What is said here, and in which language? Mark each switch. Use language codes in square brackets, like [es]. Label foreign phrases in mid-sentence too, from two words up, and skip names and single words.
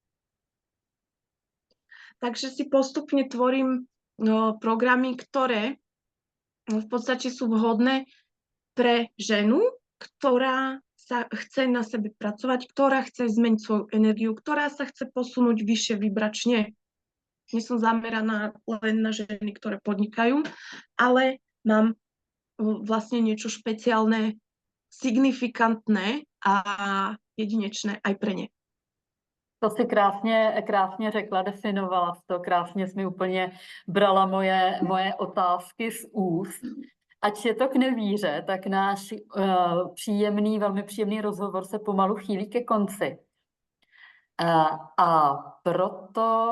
[sk] Takže si postupne tvorím programy, ktoré v podstate sú vhodné pre ženu, ktorá sa chce na sebe pracovať, ktorá chce zmeniť svoju energiu, ktorá sa chce posunúť vyššie vibračne. Nie som zameraná len na ženy, ktoré podnikajú, ale mám vlastne niečo špeciálne, signifikantné a jedinečné aj pre ne. [cs] To si krásně řekla, definovala to, krásně jsi mi úplně brala moje otázky z úst. Ač je to k nevíře, tak náš velmi příjemný rozhovor se pomalu chýlí ke konci. A proto...